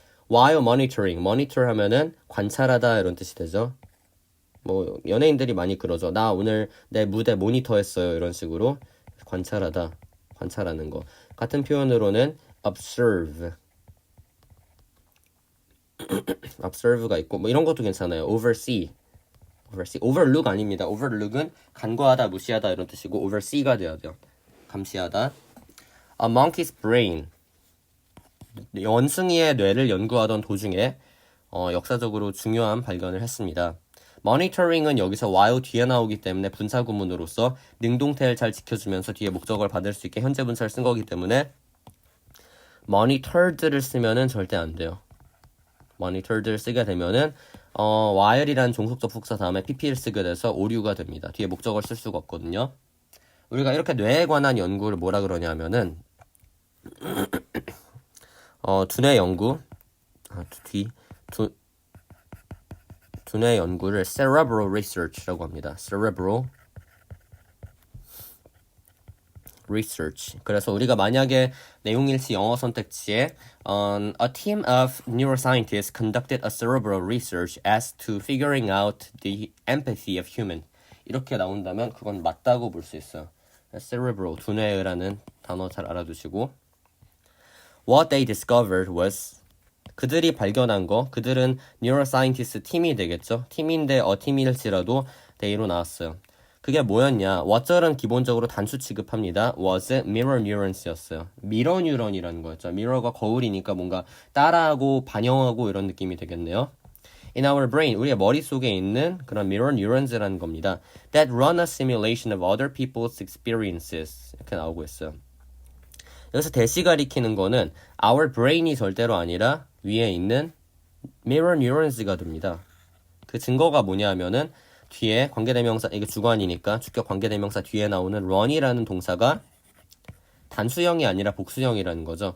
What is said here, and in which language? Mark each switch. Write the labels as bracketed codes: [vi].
[ko] while monitoring, monitor 하면은 관찰하다 이런 뜻이 되죠. 뭐 연예인들이 많이 그러죠. 나 오늘 내 무대 모니터했어요. 이런 식으로 관찰하다, 관찰하는 거. 같은 표현으로는 observe, observe가 있고 뭐 이런 것도 괜찮아요. [en] oversee, overlook [ko] 아닙니다. overlook은 간과하다, 무시하다 이런 뜻이고 oversee가 돼야 돼요. 감시하다. [en] A monkey's brain, [ko] 원숭이의 뇌를 연구하던 도중에 역사적으로 중요한 발견을 했습니다. monitoring은 여기서 while 뒤에 나오기 때문에 분사구문으로서 능동태를 잘 지켜주면서 뒤에 목적어를 받을 수 있게 현재 분사를 쓴 거기 때문에 monitored를 쓰면은 절대 안 돼요. monitored를 쓰게 되면은 while이라는 종속적复사 다음에 pp를 쓰게 돼서 오류가 됩니다. 뒤에 목적어를 쓸 수가 없거든요. 우리가 이렇게 뇌에 관한 연구를 뭐라 그러냐면은 두뇌 연구 두뇌 연구를 cerebral research라고 합니다. [en] cerebral research. [ko] 그래서 우리가 만약에 내용일치 영어 선택지에 [en] a team of neuroscientists conducted a cerebral research as to figuring out the empathy of human [ko] 이렇게 나온다면 그건 맞다고 볼 수 있어요. cerebral, 두뇌라는 단어 잘 알아두시고 [en] what they discovered was [ko] 그들이 발견한 거, 그들은 neuroscientist 팀이 되겠죠. 팀인데 팀일지라도 they로 나왔어요. 그게 뭐였냐? what은 기본적으로 단수 취급합니다. [en] was mirror neurons였어요. [ko] 미러 뉴런이라는 거였죠. mirror가 거울이니까 뭔가 따라하고 반영하고 이런 느낌이 되겠네요. [en] In our brain, [ko] 우리의 머릿속에 있는 그런 mirror neurons라는 겁니다. [en] That run a simulation of other people's experiences [ko] 이렇게 나오고 있어요. 여기서 대시 가리키는 거는 our brain이 절대로 아니라 위에 있는 mirror neurons가 됩니다. 그 증거가 뭐냐 하면은 뒤에 관계대명사, 이게 주관이니까 주격 관계대명사 뒤에 나오는 run이라는 동사가 단수형이 아니라 복수형이라는 거죠.